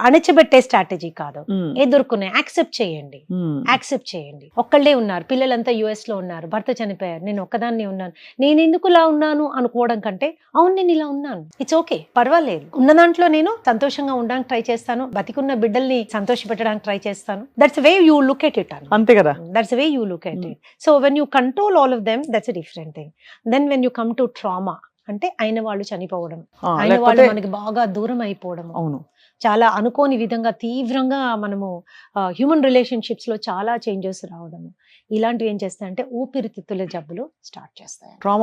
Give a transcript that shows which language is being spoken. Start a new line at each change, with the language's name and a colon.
Telugu: అణచిపెట్టే strategy కాదు, ఎదుర్కొనే. Accept చేయండి. ఒక్కళ్ళే ఉన్నారు, పిల్లలంతా US లో ఉన్నారు, భర్త చనిపోయారు, నేను ఒక్కదాన్ని ఉన్నాను, నేను ఎందుకు ఇలా ఉన్నాను అనుకోవడం కంటే అవును నేను ఇలా ఉన్నాను, ఇట్స్ ఓకే, పర్వాలేదు, ఉన్న దాంట్లో నేను సంతోషంగా ఉండడానికి ట్రై చేస్తాను, బతికున్న బిడ్డల్ని సంతోష పెట్టడానికి ట్రై చేస్తాను.
English: That's way you look at it.
Telugu: అంతే కదా.
English: That's the way you look at it. So when you control all of them, that's a different thing. Then when you come to trauma,
Telugu: అంటే అయిన వాళ్ళు చనిపోవడం, అయిన వాళ్ళు మనకి బాగా దూరం అయిపోవడం, చాలా అనుకోని విధంగా తీవ్రంగా మనము హ్యూమన్ రిలేషన్షిప్స్ లో చాలా చేంజెస్ రావడం, ఇలాంటివి ఏం చేస్తాయంటే ఊపిరితిత్తుల జబ్బులు స్టార్ట్ చేస్తాయి.